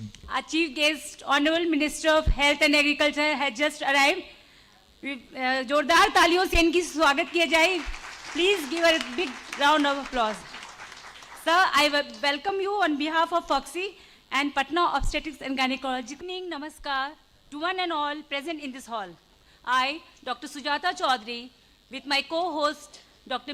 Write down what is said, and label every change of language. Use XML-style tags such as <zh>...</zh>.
<en>Our chief guest, Honorable Minister of Health and Agriculture, has just arrived.</en> <hi>जोरदार तालियों से इनकी स्वागत किया जाए.</hi> <en>Please give a big round of applause. Sir, I welcome you on behalf of Foxy and Patna Obstetrics and Gynecology. Good evening, namaskar to one and all present in this hall. I, Dr. Sujata Chaudhary, with my co-host, Dr.</en>